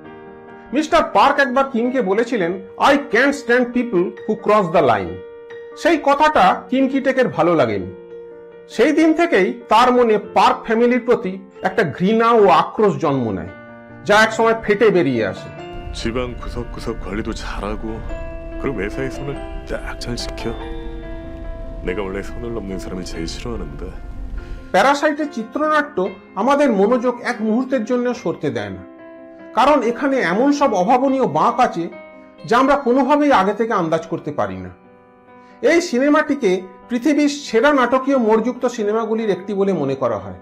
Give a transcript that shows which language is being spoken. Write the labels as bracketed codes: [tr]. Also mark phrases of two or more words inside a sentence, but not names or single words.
[bn] মিস্টার পার্ক একবার কিমকে বলেছিলেন, [en] I can't stand people who cross the line. [bn] সেই কথাটা কিম কিটেকের ভালো লাগেনি। সেই দিন থেকেই তার মনে পার্ক ফ্যামিলির প্রতি একটা ঘৃণা ও আক্রোশ জন্ম নেয়, যা একসময় ফেটে বেরিয়ে আসে। [ko] 집안 구석구석 관리도 잘하고 그리고 매사에 손을 딱 잘 지켜. 내가 원래 손을 넘는 사람을 제일 싫어하는데. [bn] প্যারাসাইটের চিত্রনাট্য আমাদের মনোযোগ এক মুহূর্তের জন্য সরতে দেয় না, কারণ এখানে এমন সব অভাবনীয় বাঁক আছে যা আমরা কোনোভাবেই আগে থেকে আন্দাজ করতে পারি না। এই সিনেমাটিকে পৃথিবীর সেরা নাটকীয় মোড়যুক্ত সিনেমাগুলির একটি বলে মনে করা হয়।